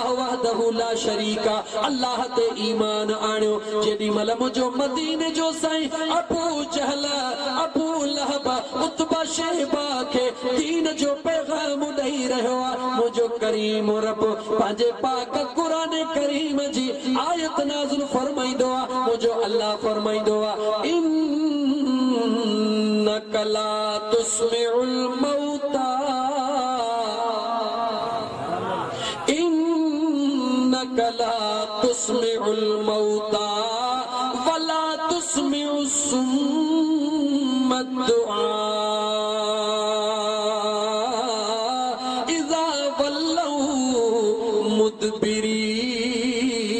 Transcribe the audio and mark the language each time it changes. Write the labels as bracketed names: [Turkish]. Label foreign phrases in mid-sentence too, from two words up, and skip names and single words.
[Arabic] وحده لا شريك [Sindhi] आ अल्लाह ते ईमान आणियो जेॾी महिल मुंहिंजो मदीने जो साईं अबू जहल अबू लहब उतबा शहबा के दीन जो पैगाम ॾेई रहियो आ मुंहिंजो करीम रब पंहिंजे पाक क़ुरान करीम जी आयत नाज़िल फरमाईंदो आ मुंहिंजो अल्लाह फरमाईंदो आ [Arabic] إنك لا تسمع الموتى إنك لا تسمع الموتى ولا تسمع الصم الدعاء إذا ولوا مدبرين